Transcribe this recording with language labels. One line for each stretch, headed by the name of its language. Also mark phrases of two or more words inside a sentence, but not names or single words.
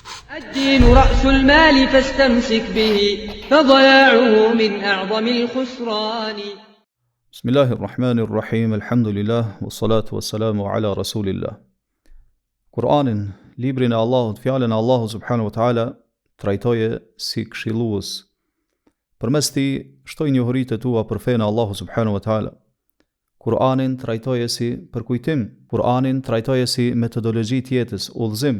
Arabic: الدين رأس المال فاستمسك به فضياعه من أعظم الخسران. بسم الله الرحمن الرحيم الحمد لله والصلاة والسلام على رسول الله.
Albanian: Kur'anin, librin e Allahut, fjalën e Allahut
Arabic: سبحانه وتعالى,
Albanian: trajtoje si këshillues. Përmes tij shtoj njohuritë e tua për fenë e Allahut
Arabic: سبحانه وتعالى.
Albanian: Kur'anin trajtoje si përkujtim, Kur'anin trajtoje si metodologji tjetës, udhëzim.